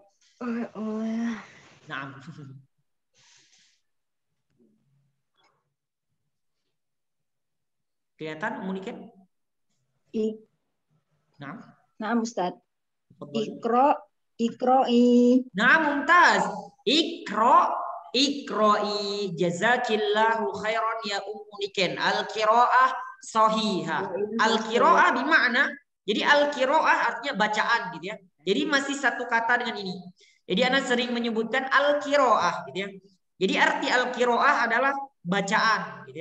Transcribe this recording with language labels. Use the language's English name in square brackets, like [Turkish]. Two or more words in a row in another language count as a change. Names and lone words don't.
[Indonesian] Nah. Kelihatan Ummu Niken? Nah. Nah, Ustaz. Iqra'i. [Arabic] Nah, ممتاز. اقرئي جزاك الله خيرا يا Ummu Niken. القراءة صحيحة. [Indonesian] Al-qiraah bermakna, jadi al-qiraah artinya bacaan gitu ya. Jadi masih satu kata dengan ini. Jadi Ana sering menyebutkan al-qiraah gitu ya. Jadi arti al-qiraah adalah bacaan gitu ya.